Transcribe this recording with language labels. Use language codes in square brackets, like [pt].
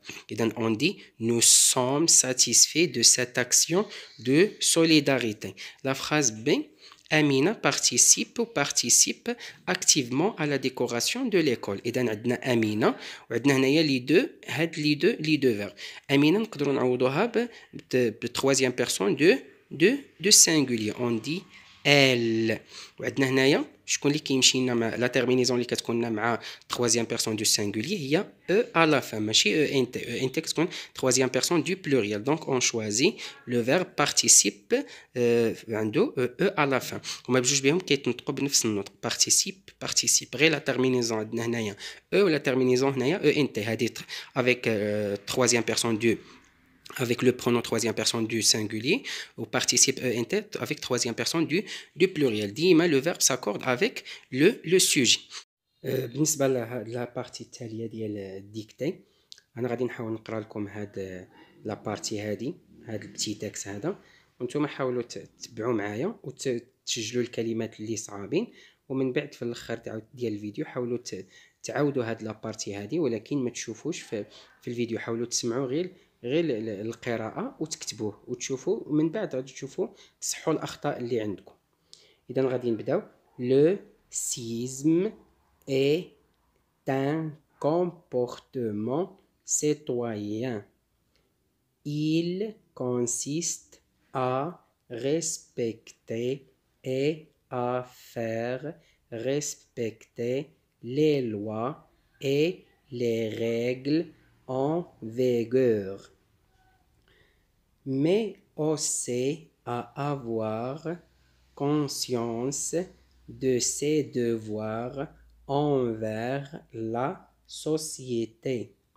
[ar] إذا [fr] on dit nous sommes satisfaits de cette action de solidarité. La phrase B, Amina participe activement à la décoration de l'école. [ar] إذا عندنا Amina وعندنا هنايا لي دو فيرب. Amina نقدروا نعوضوها ب troisième personne de singulier. [fr] On dit elle. [ar] وعندنا هنايا شكون اللي كيمشي لنا مع لا تيرمينيزون اللي كتكون لنا مع [fr] troisième personne du singulier [ar] هي e à la fin ماشي e nt. [fr] e nt [ar] كتكون [fr] troisième personne du pluriel. Donc on choisit le verbe participe [ar] عنده [fr] e à la fin. [ar] هما بجوج بهم كيتنطقوا بنفس النطق participe غير لا تيرمينيزون عندنا هنايا e ولا تيرمينيزون هنايا e nt. هذه [fr] avec troisième personne du avec le pronom troisième personne du singulier ou participe int avec troisième personne du pluriel. [ar] ديما [fr] le verbe s'accorde avec le sujet. [ar] بالنسبه لا بارتي التاليه ديال الديكتي انا غادي نحاول نقرا لكم هاد لا بارتي هاد البتي تاكس هذا وانتم حاولوا تتبعوا معايا وتسجلوا الكلمات اللي صعابين ومن بعد في الاخر ديال الفيديو حاولوا تعاودوا هاد لا بارتي هادي ولكن ما تشوفوش في الفيديو. حاولوا تسمعوا غير القراءة وتكتبوه وتشوفوا ومن بعد غادي تشوفوا تصحوا الأخطاء اللي عندكم. إذا غادي نبداو. [fr] Le civisme est un comportement citoyen. Il consiste à respecter et à faire respecter les lois et les règles en vigueur, mais aussi à avoir conscience de ses devoirs envers la société.